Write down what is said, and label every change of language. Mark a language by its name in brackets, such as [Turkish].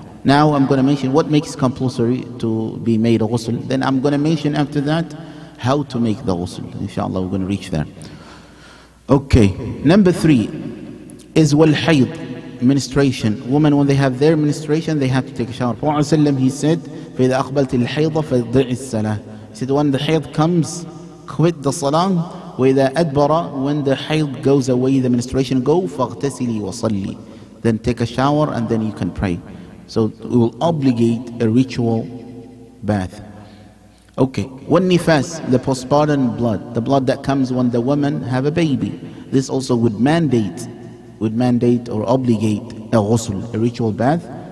[English] Now I'm going to mention what makes compulsory to be made a ghusl. Then I'm going to mention after that how to make the ghusl. Inshallah, we're going to reach there. Okay, number 3 is wal-hayd, menstruation. Women, when they have their menstruation, they have to take a shower. Prophet ﷺ, he said, [Arabic] فَإِذَا أَقْبَلْتِ الْحَيْضَ فَضِعِ الصَّلَاةِ. [English] He said, when the hayd comes, quit the salah. [Arabic] وَإِذَا أَدْبَرَ, [English] when the hayd goes away, the menstruation go, [Arabic] فَاغْتَسِلِي وَصَلِّي. [English] Then take a shower and then you can pray. So we will obligate a ritual bath. Okay, when nifas, the postpartum blood, the blood that comes when the woman have a baby, this also would mandate or obligate a ghusl, a ritual bath.